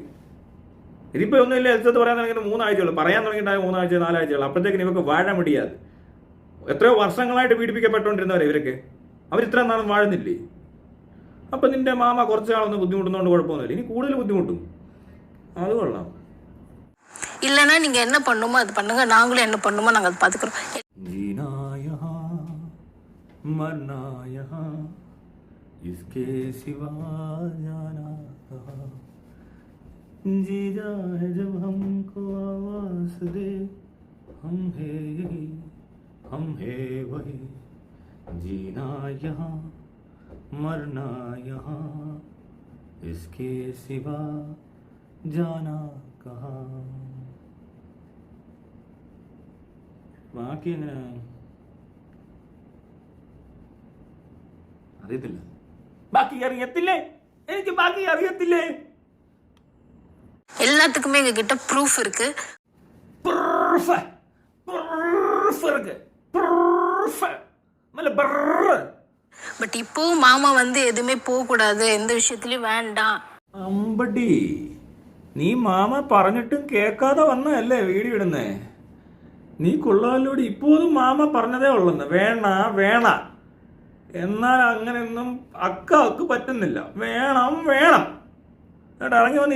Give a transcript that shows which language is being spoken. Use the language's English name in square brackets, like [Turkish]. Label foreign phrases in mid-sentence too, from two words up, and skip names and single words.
[Malayalam] ഇതിപ്പോൾ ഒന്നുമില്ല. എൽസത്ത് പറയാൻ തുടങ്ങിയിട്ട് 3 ആഴ്ചയുള്ളൂ. പറയാൻ തുടങ്ങിയിട്ടായ 3 ആഴ്ച 4 ആഴ്ചയുള്ളൂ. അപ്പോഴത്തേക്കിന് ഇവർക്ക് വാഴ മുടിയാതെ. എത്രയോ വർഷങ്ങളായിട്ട് പീഡിപ്പിക്കപ്പെട്ടുകൊണ്ടിരുന്നവരെ ഇവരൊക്കെ. അവരിത്ര നാളും വാഴുന്നില്ലേ? അപ്പം നിന്റെ മാമ കുറച്ച് നാളൊന്ന് ബുദ്ധിമുട്ടുന്നതുകൊണ്ട് കുഴപ്പമൊന്നുമില്ല. ഇനി കൂടുതൽ ബുദ്ധിമുട്ടും. അത് കൊള്ളാം. [Tamil] இல்லைன்னா நீங்க என்ன பண்ணுமோ அது பண்ணுங்க, நாங்களும் என்ன பண்ணுமோ நாங்கள் அது பார்த்துக்கிறோம். [Hindi] जीना यहाँ मरना यहाँ इसके सिवा जाना कहाँ, जी जाए जब हमको आवाज दे हम है यही हम है वही, जीना यहाँ मरना यहाँ इसके सिवा जाना कहाँ. [Malayalam] ബാക്കി എങ്ങനെ അറിയത്തില്ല. ബാക്കി അറിയത്തില്ലേ? എനിക്ക് ബാക്കി അറിയത്തില്ലേ? [Tamil] எல்லாத்துக்குமே எங்க கிட்ட ப்ரூஃப் இருக்கு. பட் இப்போ மாமா வந்து எதுவுமே போக கூடாது, எந்த விஷயத்துலயும் வேண்டாம். [Malayalam] അമ്പടി, നീ മാമ പറഞ്ഞിട്ടും കേൾക്കാതെ വന്നതല്ലേ വീഡിയോ ഇടുന്നേ? നീ കൊള്ളാലോടി. ഇപ്പോഴും മാമ പറഞ്ഞതേ ഉള്ളെന്ന് വേണ. എന്നാൽ അങ്ങനെയൊന്നും അക്ക് പറ്റുന്നില്ല. വേണം എന്നിട്ട് ഇറങ്ങി വന്നിരിക്കുക.